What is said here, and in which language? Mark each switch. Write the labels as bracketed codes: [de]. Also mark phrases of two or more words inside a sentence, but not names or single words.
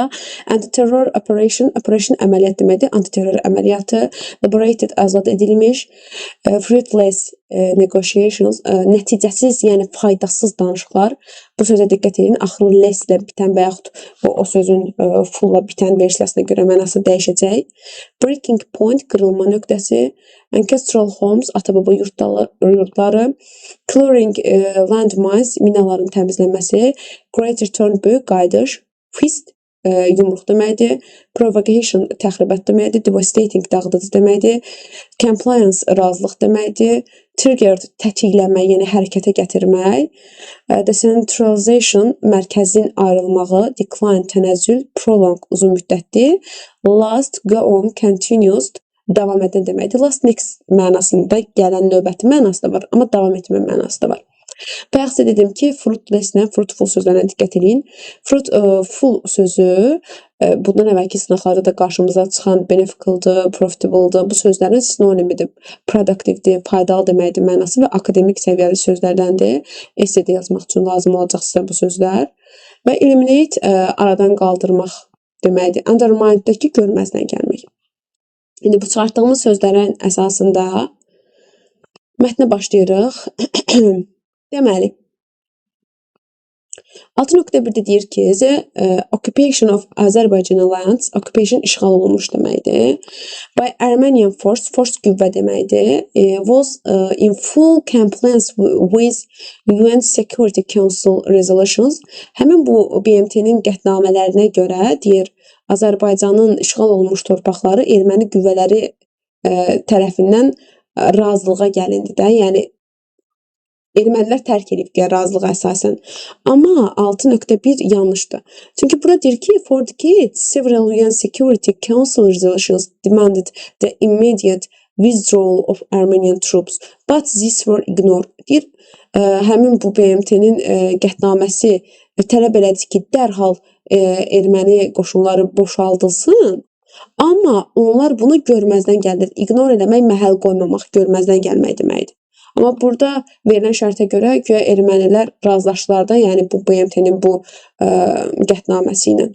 [en] Anti-terror operation, [az] əməliyyat deməkdir. Anti-terror əməliyyatı. Liberated, azad edilmiş. [en] Fruitless negotiations, [az] nəticəsiz, yəni faydasız danışıqlar. Bu sözə diqqət edin. Axırı less ilə bitən və yaxud o sözün full-la bitən versiyasına görə mənası dəyişəcək. [en] Breaking point, [az] qırılma nöqtəsi. [en] Ancestral homes, [az] ata-baba yurtları. [en] Clearing landmines, [az] minaların təmizlənməsi. [en] Great return, [az] böyük qayıdış. Fist, yumruq deməkdir. Provocation, təxribat deməkdir. Devastating, dağıdıcı deməkdir. Compliance, razılıq deməkdir. Triggered, tətikləmək, yəni hərəkətə gətirmək. Decentralization, mərkəzin ayrılmağı. Decline, tənəzzül. Prolong, uzun müddətli. [en] Last, go on, [az] continuous, davam edən deməkdir. [en] Last next [az] mənasında gələn növbəti mənası da var, amma davam etmə mənası da var. Bayaq sizə dedim ki, fruitless-lə fruitful sözlərinə diqqət edin. Fruitful sözü bundan əvvəlki sınaqlarda da qarşımıza çıxan beneficial'dır, profitable'dır. Bu sözlərin sinonimidir. Productive'dir, faydalı deməkdir mənası və akademik səviyyəli sözlərdəndir. Essay'də yazmaq üçün lazım olacaq sizə bu sözlər. Və eliminate, aradan qaldırmaq deməkdir. Undermine'dəki görməzdən gəlmək. İndi bu çıxartdığımız sözlərin əsasında mətnə başlayırıq. Deməli, 6.1-də deyir ki, [en] the occupation of Azərbaycan lands, occupation [az] işğal olunmuş deməkdir. [en] By Armenian force [az] qüvvə deməkdir. [en] Was in full compliance with UN Security Council resolutions. [az] Həmin bu BMT-nin qətnamələrinə görə deyir, Azərbaycanın işğal olunmuş torpaqları erməni qüvvələri tərəfindən razılığa gəlindi də. Yəni ermənilər tərk edib razılığa əsasən. Amma 6.1 yanlışdır. Çünki burada deyir ki, [en] for decades, several UN Security Council resolutions demanded the immediate withdrawal of Armenian troops, but these were ignored. [az] Deyir, həmin bu BMT-nin qətnaməsi tələb elədi ki, dərhal erməni qoşunları boşaldılsın. Amma onlar bunu görməzdən gəldir. İgnor eləmək, məhəl qoymamaq, görməzdən gəlmək deməkdir. Amma burada verilən şərtə görə güya ermənilər razılaşdılar da, yəni bu BMT-nin bu qətnaməsi ilə.